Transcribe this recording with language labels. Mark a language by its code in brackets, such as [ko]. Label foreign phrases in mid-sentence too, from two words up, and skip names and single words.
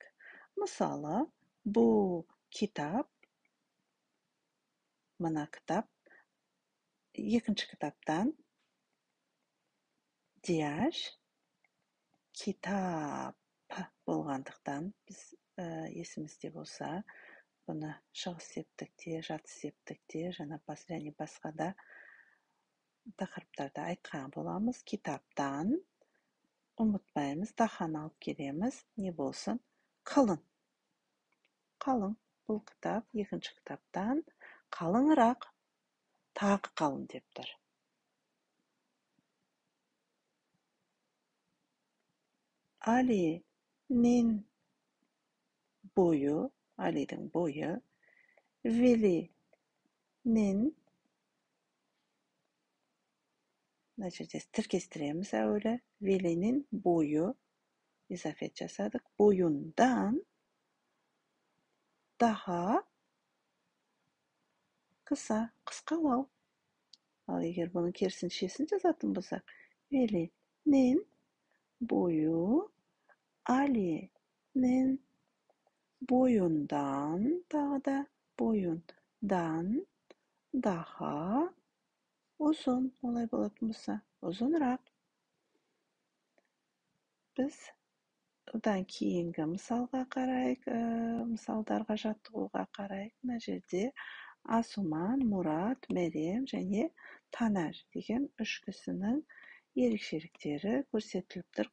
[kk] Мысалы, бұл китап, мына кітап, екінші кітаптан, диаж, китап болғандықтан, біз есімізде болса, бұны шығыс септікте, жатыс септікте, және басқа да тақырыптарда айтқан боламыз. Китаптан ұмытпаймыз, даханы алып келеміз, не болсын? Қалың. Қалың. Бұл кітап екінші кітаптан қалыңырақ, тағы қалың деп тұр. [tr] Ali'nin boyu, [kk] Ali'дің бойы, Veli'nin, мына жерде тіркестіреміз әуелі. Veli'nin бойы, изафет жасадық. Бойындан daha қыса, қысқалау. Ал егер бұның керісіншесін жазатын болсақ, [tr] Veli'nin boyu Ali'nin boyundan, [kk] тағы да [tr] boyundan daha uzun, [kk] олай болатын болса, ұзынырақ. Біз одан кейінгі мысалға қарайық, мысалдарға жаттығуға қарайық. Мына жерде Асуман, Мурат, Мерем және Танар деген үш кісінің ерекшеліктері көрсетіліп тұр.